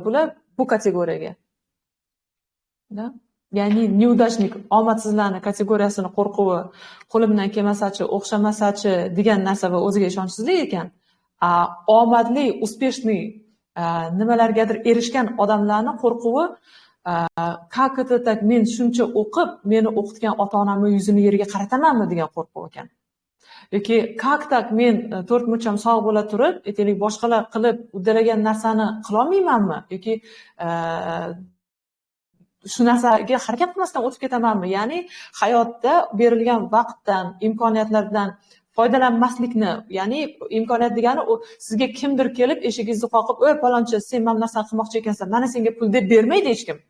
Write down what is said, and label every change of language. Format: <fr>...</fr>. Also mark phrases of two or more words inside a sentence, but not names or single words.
<uz>Bular bu kategoriyaga. Ya'ni neudashnik, omadsizlarni kategoriyasini qo'rquvi, qo'limdan kelmasachi, o'xshamasachi degan narsa va o'ziga ishonchsizlik ekan. Omadli, успешный nimalargadir erishgan odamlarni qo'rquvi,</uz> <ru>как это так,</ru> <uz>men shuncha o'qib, meni o'qitgan ota-onamning yuzini yerga qaratamanmi degan qo'rquv ekan.</uz> <ru>Yoki как так,</ru> <uz>men 4 murcham sog' bo'la turib, aytaylik boshqalar qilib uddalagan narsani qila olmaymanmi yoki shu narsaga harakat qilmasdan o'tib ketamanmi? Ya'ni hayotda berilgan vaqtdan, imkoniyatlardan foydalanmaslikni, ya'ni imkoniyat degani u sizga kimdir kelib eshigingizni qoqib, "Oy palonchi, sen mana narsani qilmoqchi ekansan, mana senga pul" deb bermaydi hech kim.</uz>